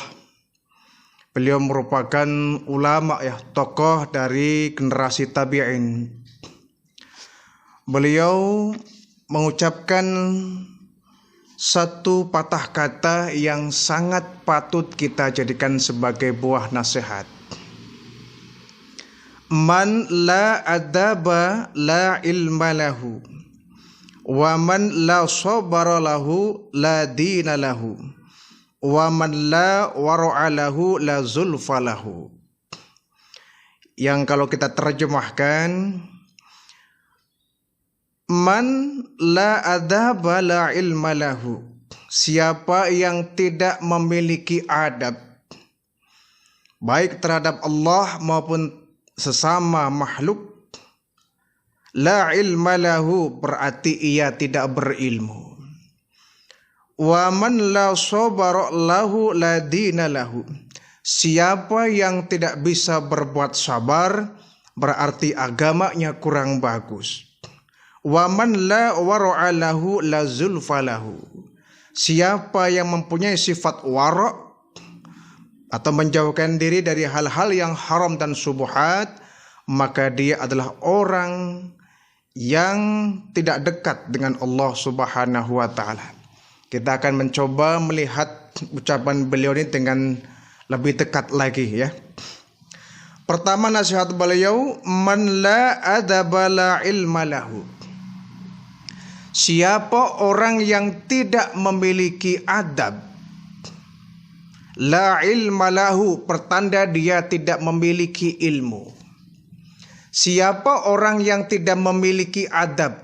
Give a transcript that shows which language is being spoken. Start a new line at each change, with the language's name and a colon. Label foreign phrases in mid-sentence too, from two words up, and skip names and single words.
Indonesian: Beliau merupakan ulama, tokoh dari generasi tabi'in. Beliau mengucapkan satu patah kata yang sangat patut kita jadikan sebagai buah nasihat.
Arabic: من لا أدب له لا علم له، ومن لا صبر له لا دين له، ومن لا ورع له لا زلفى له.
Indonesian: Yang kalau kita terjemahkan,
Arabic: من لا أدب له لا علم له,
Indonesian: siapa yang tidak memiliki adab baik terhadap Allah maupun sesama makhluk,
Arabic: لا علم له
Indonesian: berarti ia tidak berilmu.
Arabic: ومن لا صبر له لا دين له,
Indonesian: siapa yang tidak bisa berbuat sabar berarti agamanya kurang bagus.
Arabic: ومن لا ورع له لا زلفى له,
Indonesian: siapa yang mempunyai sifat wara' atau menjauhkan diri dari hal-hal yang haram dan syubhat, maka dia adalah orang yang tidak dekat dengan Allah
Arabic: سبحانه وتعالى.
Indonesian: Kita akan mencoba melihat ucapan beliau ini dengan lebih dekat lagi ya. Pertama, nasihat beliau,
Arabic: من لا أدب له لا علم له,
Indonesian: siapa orang yang tidak memiliki adab,
Arabic: لا علم له
Indonesian: pertanda dia tidak memiliki ilmu. Siapa orang yang tidak memiliki adab?